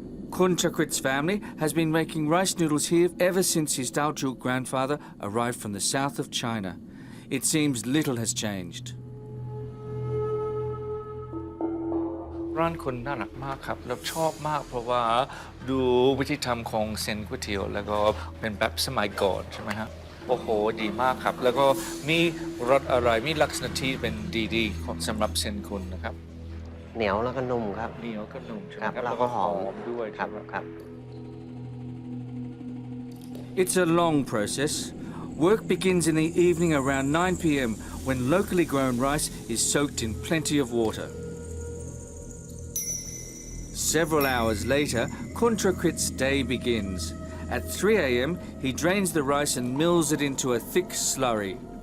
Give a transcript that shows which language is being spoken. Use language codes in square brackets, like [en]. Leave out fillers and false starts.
[en] Kunchakrit's family has been making rice noodles here ever since his Daojuk grandfather arrived from the south of China. It seems little has changed. [th] ร้านคนน่ารักมากครับแล้วชอบมากเพราะว่าดูวิธีทำของเส้นก๋วยเตี๋ยวแล้วก็เป็นแบบสมัยก่อนใช่ไหมฮะโอ้โหดีมากครับแล้วก็มีรสอะไรมีลักษณะที่เป็นดีๆสำหรับเส้นคุณนะครับเหนียวแล้วก็นุ่มครับเหนียวก็นุ่มใช่ไหมครับแล้วก็หอมด้วยครับ [en] It's a long process. Work begins in the evening around 9 p.m. when locally grown rice is soaked in plenty of water. Several hours later, Kunchakrit's day begins. At 3 a.m, he drains the rice and mills it into a thick slurry.